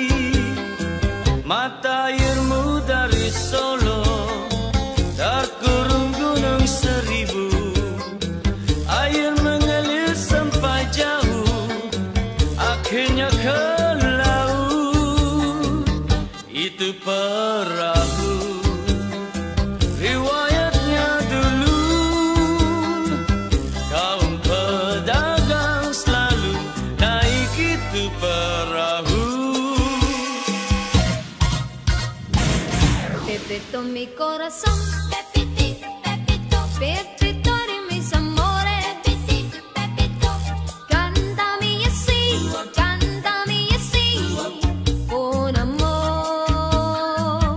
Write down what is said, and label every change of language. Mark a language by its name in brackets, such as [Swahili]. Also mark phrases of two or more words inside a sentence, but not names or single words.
[Indonesian] Mata airmu dari Solo terkurung gunung seribu, air mengalir sampai jauh, akhirnya ke laut. Itu perahu riwayatnya dulu, kaum pedagang selalu naik itu perahu. [Spanish] Pepito mi corazón, Pepito, Pepito, Pepito de mis amores, Pepito, Pepito, cántame así, con amor.